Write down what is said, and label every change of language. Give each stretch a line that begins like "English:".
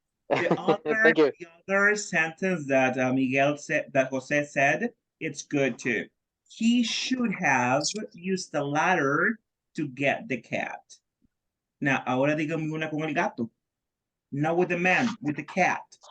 English: The other sentence that Miguel said, that Jose said, it's good too. He should have used the ladder to get the cat.
Spanish: Now, ahora dígame una con el gato.
English: Not with the man, with the cat.